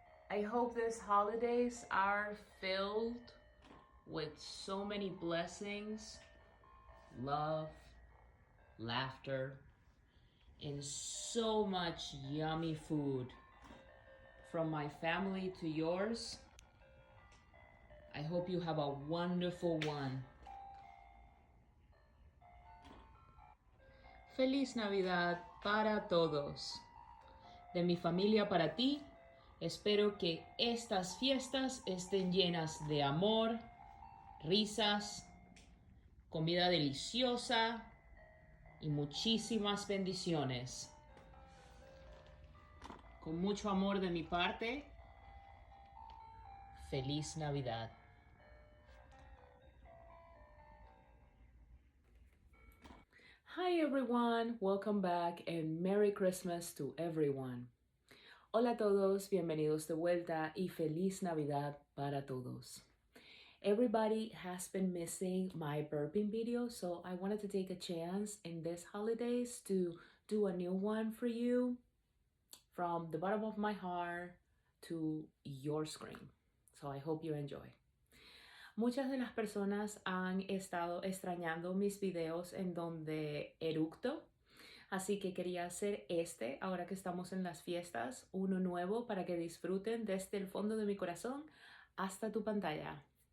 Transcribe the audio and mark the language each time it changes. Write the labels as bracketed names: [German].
[English] I hope these holidays are filled with so many blessings, love, laughter, and so much yummy food. From my family to yours, I hope you have a wonderful one. [Spanish] Feliz Navidad para todos. De mi familia para ti, espero que estas fiestas estén llenas de amor, risas, comida deliciosa y muchísimas bendiciones. Con mucho amor de mi parte, feliz Navidad. [English] Hi everyone, welcome back and Merry Christmas to everyone. [Spanish] Hola a todos, bienvenidos de vuelta y feliz Navidad para todos. [English] Everybody has been missing my burping video, so I wanted to take a chance in this holidays to do a new one for you from the bottom of my heart to your screen. So I hope you enjoy. [Spanish] Muchas de las personas han estado extrañando mis videos en donde eructo, así que quería hacer ahora que estamos en las fiestas, uno nuevo para que disfruten desde el fondo de mi corazón hasta tu pantalla.